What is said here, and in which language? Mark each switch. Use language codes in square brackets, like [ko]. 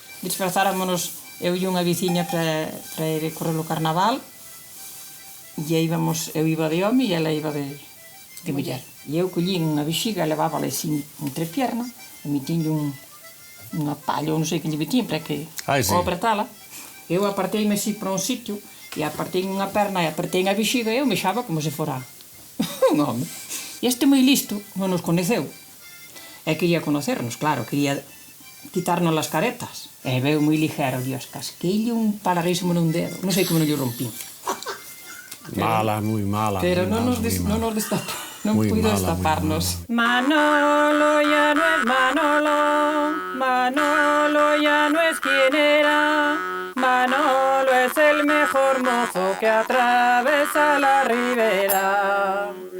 [gl] Disfrazámonos eu e unha veciña para ir correr o carnaval e eu iba de home e ela iba de muller. E eu collín unha vexiga, levábala así entre pierna e metín unha palla, ou non sei que lle metín, para que apretala. Eu aparteime así para un sitio e apartei unha perna e apertei a vexiga e eu mexaba como se fora un home. E este moi listo non nos conheceu. E quería conocernos, claro, quería quitarnos las caretas. E veu moi ligero, dios, casqueille un pararísimo nun dedo. Non sei como non lle rompín. Mala, moi mala. Pero non nos destapou. Non puido destaparnos. [es] Manolo ya no es Manolo, Manolo ya no es quien era, Manolo es el mejor mozo que atravesa la ribera.